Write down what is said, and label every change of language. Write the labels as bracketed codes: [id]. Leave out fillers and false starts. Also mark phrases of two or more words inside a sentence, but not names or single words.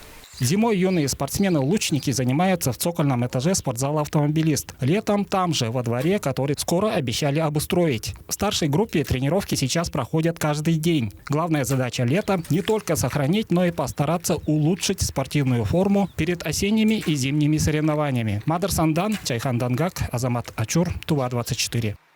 [ru] Зимой юные спортсмены-лучники занимаются в цокольном этаже спортзала «Автомобилист». Летом там же, во дворе, который скоро обещали обустроить. В старшей группе тренировки сейчас проходят каждый день. Главная задача лета – не только сохранить, но и постараться улучшить спортивную форму перед осенними и зимними соревнованиями. Мадар Сандан, Чайхан Дангак, Азамат Ачур, Тува 24.